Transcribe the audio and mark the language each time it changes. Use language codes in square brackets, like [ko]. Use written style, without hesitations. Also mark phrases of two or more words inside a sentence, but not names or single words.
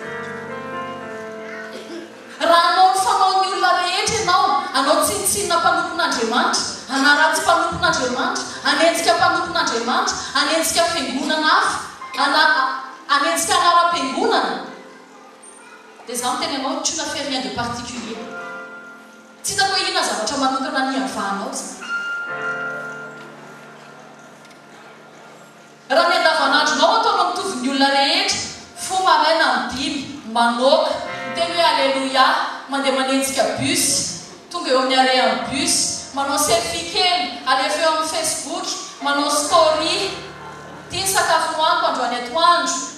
[mg] Raha anao ny fanaon'ny olona rehetra ianao, anao tsinitsinina mpanompon'Andriamanitra, anaratsy mpanompon'Andriamanitra, anenjika mpanompon'Andriamanitra, anenjika fiangonana hafa, anenjika anaram-piangonana, dia za miteny anao [fr] tu n'as fait rien de particulier. [mg] Tsy hitako hoe inona zavatra manokana niavahanao zany. Raha ny andavanandronao ataonao mitovy ny olona manok miteny hoe alleluia mandeha manenjika bus tonga eo amin'ny arean'ny bus manao selfie kely alefa eo amin'ny Facebook manao story tia sakafo hoaniko androany atoandro